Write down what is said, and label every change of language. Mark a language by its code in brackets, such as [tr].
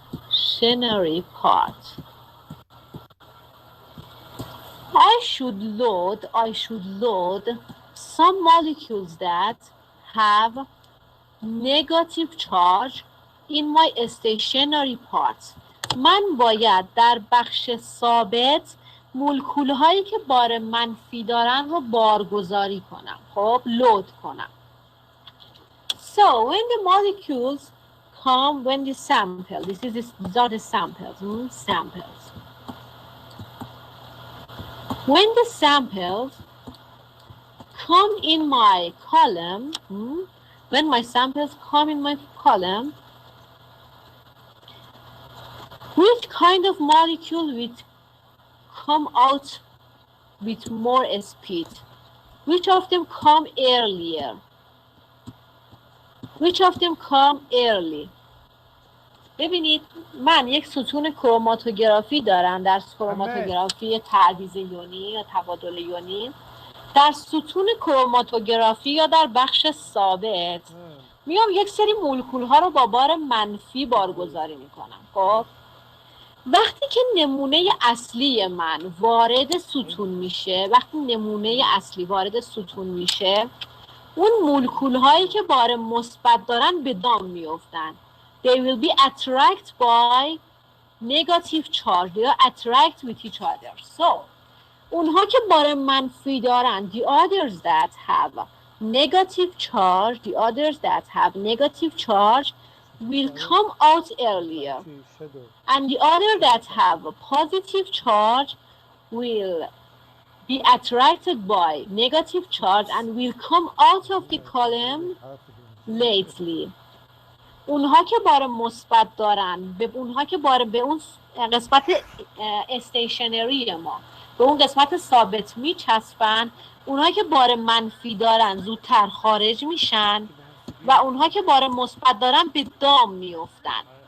[en] Stationary part. I should load some molecules that have negative charge in my stationary parts. [fa] من باید در بخش ثابت مولکول هایی که بار منفی دارن رو بارگذاری کنم. خب لود کنم. [en] So when the molecules come when the sample, these are the samples, samples. When the samples come in my column, when my samples come in my column, which kind of molecule will come out with more speed? Which of them come earlier? Which of them come early? [fa] ببینید من یک ستون کروماتوگرافی دارم در کروماتوگرافی تعویض یونی یا تبادل یونی. در ستون کروماتوگرافی یا در بخش ثابت میام یک سری مولکول ها رو با بار منفی بارگذاری میکنم. خب وقتی که نمونه اصلی من وارد ستون میشه، وقتی نمونه اصلی وارد ستون میشه، اون مولکول هایی که بار مثبت دارن به دام میافتن. [en] They will be attracted by negative charge. They are attract with each other. So [fa] اونها که بار منفی دارن، [en] the others that have negative charge, the others that have negative charge will come out earlier. And the other that have a positive charge will be attracted by negative charge and will come out of the column lately. [fa] اونها که بار مثبت دارن، به اونها که به اون قسمت استیشنری ما، به اون قسمت ثابت میچسبن، اونها که بار منفی دارن زودتر خارج میشن و اونها که بار مثبت دارن به دام میافتن.